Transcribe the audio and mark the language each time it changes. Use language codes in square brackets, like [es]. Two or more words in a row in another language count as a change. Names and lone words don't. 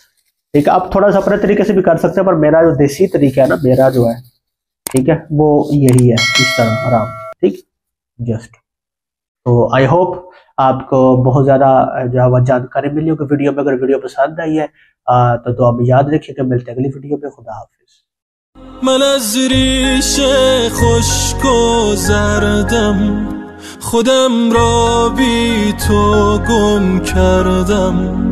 [hi] ठीक है, आप थोड़ा सा अपने तरीके से भी कर सकते हैं, पर मेरा जो देसी तरीका है ना, मेरा जो है, ठीक है, वो यही है, इस तरह आराम। ठीक, जस्ट। तो [en] I hope [hi] आपको बहुत ज़्यादा जो है जानकारी मिली होगी वीडियो में। अगर वीडियो पसंद आई है तो दुआ में याद रखिएगा। मिलते हैं अगली वीडियो में। खुदा हाफिज़। [fa] من از ریش خشک و زردم خودم را بی تو گم کردم.